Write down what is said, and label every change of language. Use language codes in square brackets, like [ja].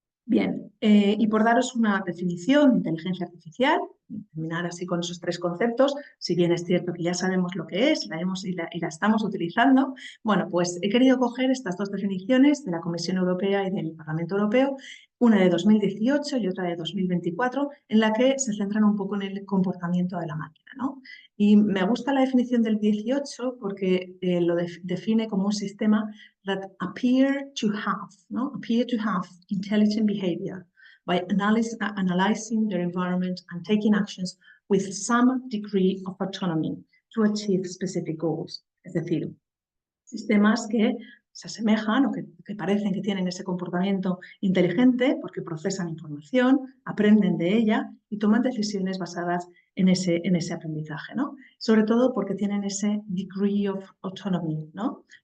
[es] Bien, y por daros una definición de inteligencia artificial, terminar así con esos 3 conceptos, si bien es cierto que ya sabemos lo que es, la hemos y la estamos utilizando, bueno, pues he querido coger estas 2 definiciones de la Comisión Europea y del Parlamento Europeo, una de 2018 y otra de 2024, en la que se centran un poco en el comportamiento de la máquina, ¿no? Y me gusta la definición del 18 porque lo define como un sistema [en] that appear to have, [es] ¿no? [en] Appear to have intelligent behavior by analyzing their environment and taking actions with some degree of autonomy to achieve specific goals. [es] Es decir, sistemas que se asemejan o que parecen que tienen ese comportamiento inteligente porque procesan información, aprenden de ella y toman decisiones basadas en ese aprendizaje, ¿no? Sobre todo porque tienen ese [en] degree of autonomy, [es] ¿no?